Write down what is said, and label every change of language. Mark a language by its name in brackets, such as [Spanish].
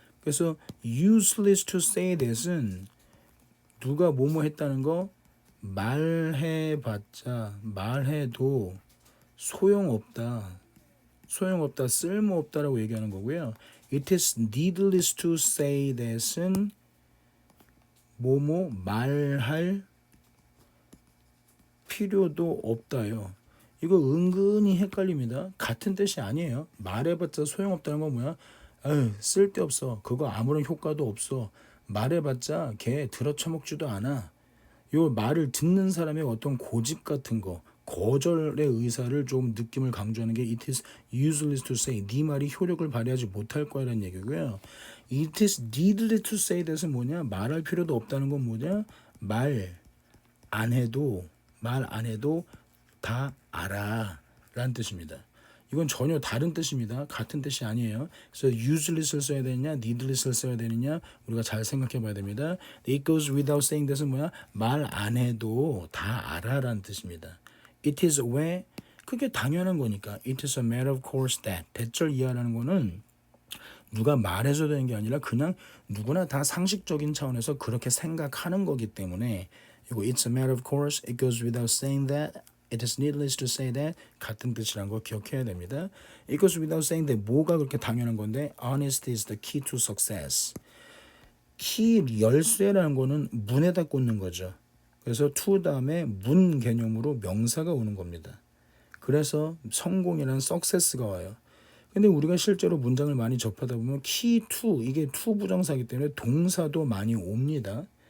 [Korean] 그래서 [English] useless to say that [Korean] 은 누가 뭐뭐 했다는 거 말해봤자 말해도 소용없다. 쓸모없다라고 얘기하는 거고요. [English] It is needless to say that은 [Korean] 뭐뭐 말할 필요도 없다요. 이거 은근히 헷갈립니다. 같은 뜻이 아니에요. 말해봤자 소용없다는 건 뭐야? 쓸데없어. 그거 아무런 효과도 없어. 말해봤자 걔 들어쳐먹지도 않아. 요 말을 듣는 사람의 어떤 고집 같은 거, 거절의 의사를 좀 느낌을 강조하는 게 [English] it is useless to say. [Korean] 네 말이 효력을 발휘하지 못할 거라는 얘기고요. [English] It is needless to say that은 [Korean] 뭐냐? 말할 필요도 없다는 건 뭐냐? 말 안 해도 다 알아 라는 뜻입니다. 이건 전혀 다른 뜻입니다. 같은 뜻이 아니에요. 그래서 useless를 써야 되느냐, needless를 써야 되느냐 우리가 잘 생각해 봐야 됩니다. [English] It goes without saying that은 [Korean] 뭐야? 말 안 해도 다 알아 라는 뜻입니다. It is 왜? 그게 당연한 거니까. [English] It is a matter of course that. [Korean] 대절 이하라는 거는 누가 말해서 되는 게 아니라 그냥 누구나 다 상식적인 차원에서 그렇게 생각하는 거기 때문에 이거 [English] it's a matter of course, it goes without saying that, it is needless to say that [Korean] 같은 뜻이라는 거 기억해야 됩니다. [English] It goes without saying that [Korean] 뭐가 그렇게 당연한 건데 [English] honesty is the key to success. [Korean] 키 열쇠라는 거는 문에다 꽂는 거죠. 그래서 to 다음에 문 개념으로 명사가 오는 겁니다. 그래서 성공이라는 success가 와요. 근데 우리가 실제로 문장을 많이 접하다 보면 key to 이게 to 부정사이기 때문에 동사도 많이 옵니다.